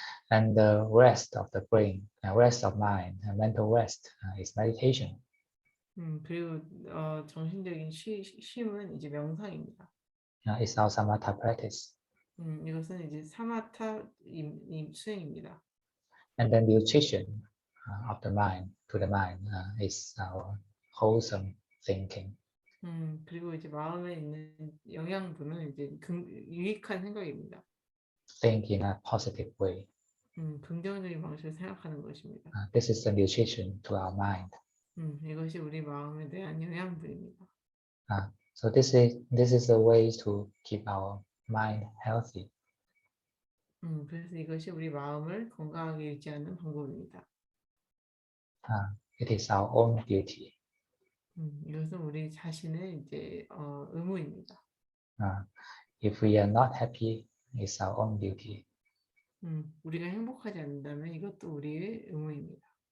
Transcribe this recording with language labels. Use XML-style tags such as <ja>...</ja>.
<en>And the rest of the brain, rest of mind, mental rest is meditation.</en> <ko>그리고 정신적인 쉼은 이제 명상입니다.</ko> <en>It's our samatha practice.</en> <ko>이것은 이제 사마타 수행입니다.</ko> <en>And then nutrition of the mind to the mind is our wholesome thinking.</en> <ko>그리고 이제 마음에 있는 영양분은 이제 유익한 생각입니다.</ko> <en>Think in a positive way.</en> <ko>긍정적인 방식으로 생각하는 것입니다.</ko> <en>This is the nutrition to our mind.</en> <ko>이것이 우리 마음에 대한 영양분입니다.</ko> <en>So this is a way to keep our mind healthy.</en> <ko>그래서 이것이 우리 마음을 건강하게 유지하는 방법입니다.</ko> <en>It is our own duty.</en> <ko>이것은 우리 자신의 이제 의무입니다.</ko> <en>If we are not happy, it's our own duty.</en> <ko>우리가 행복하지 않는다면 이것도 우리의 의무입니다.</ko>